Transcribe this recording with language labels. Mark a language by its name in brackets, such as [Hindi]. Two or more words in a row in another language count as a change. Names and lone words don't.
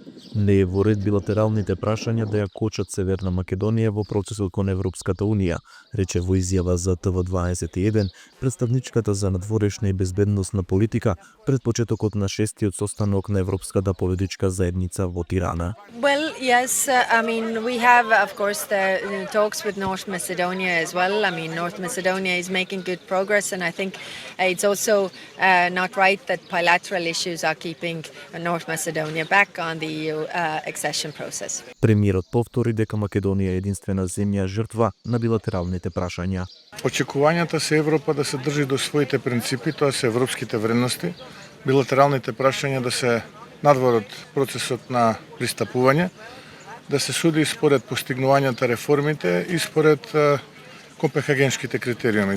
[Macedonian] Не е во ред билатералните прашања да ја кочат Северна Македонија во процесот кон Европската Унија, рече во изјава за ТВ21 представничката за надворешна и безбедносна политика пред почетокот на 6-тиот состанок на Европската политичка заедница во Тирана. [English] Well, yes, we have, of course, the talks with North Macedonia as well. North Macedonia is making good progress, and I think it's also not right that bilateral issues are keeping North Macedonia back on the EU accession process. [Macedonian] Премиерот повтори дека Македонија е единствена земја жртва на билатералните прашања. Очекувањата се Европа да се држи до своите принципи, тоа се европските вредности, билатералните прашања да се надвор од процесот на пристапување, да се суди според постигнувањата реформите и според копенхагенските критериуми.